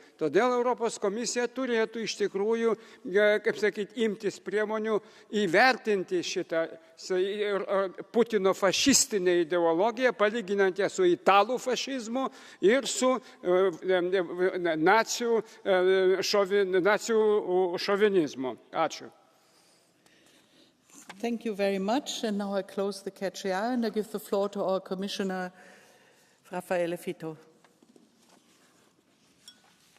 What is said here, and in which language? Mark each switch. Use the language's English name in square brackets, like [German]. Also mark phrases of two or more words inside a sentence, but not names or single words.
[Lithuanian] Todėl Europos komisija turėtų iš tikrųjų, kaip sakyti, imtis priemonių įvertinti šitą Putino fašistinę ideologiją, palyginant ją su italų fašizmu ir su nacių šovinizmu. Ačiū. [English] Thank you very much. And now I close the Catch the Eye and I give the floor to our Commissioner, Raffaele Fitto.